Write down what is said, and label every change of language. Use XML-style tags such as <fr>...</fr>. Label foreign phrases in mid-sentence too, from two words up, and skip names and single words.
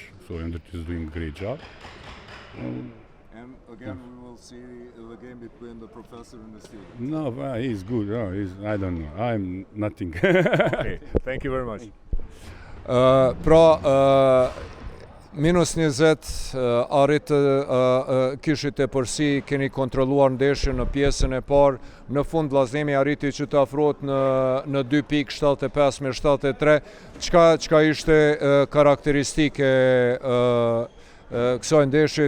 <en>So Endrit is doing a great job. And again, we will see the game between the professor and the student. No, he's good. No, I don't know. I'm nothing. Okay, thank you very much.</en> <sq>Minus 20 arrit kishit e përsi, keni kontrolluar ndeshjen në pjesën e parë. Në fund Vllaznia arriti që të afrohet në 2 pikë, 75-73. Çka ishte karakteristike kësaj ndeshje?</sq>